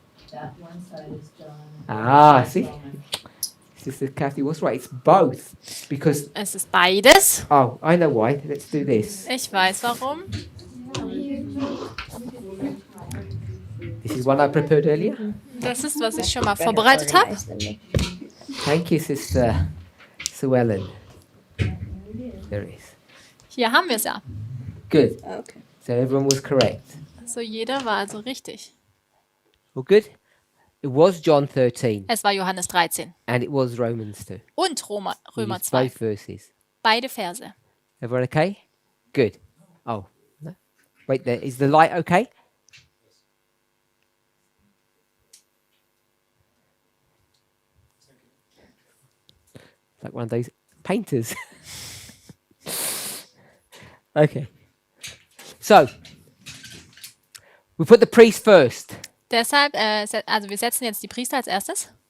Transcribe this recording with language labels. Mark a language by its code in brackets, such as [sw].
[en] That one side is John. Ah, see? Sister Kathy was right, it's both. Because, [de] Es ist beides. [en] oh, I know why. Let's do this. [de] Ich weiß warum. [en] This is one I prepared earlier. [de] Das ist, was ich schon mal vorbereitet habe. [en] Thank you, Sister Sue Ellen. There it is. [de] Hier haben wir es ja. [en] Good. Okay. So everyone was correct. [de] So jeder war also richtig. [en] Well, good. It was John 13 [de] Es war Johannes 13 [en] and it was Romans 2. [de] und Römer [en] We used [de] 2. [en] both verses. [de] Beide Verse. [en] Everyone okay? Good. Oh, no. Wait, there is the light okay? It's like one of those painters. Okay. So, we put the priest first. [de] Deshalb, also wir setzen jetzt die Priester als erstes.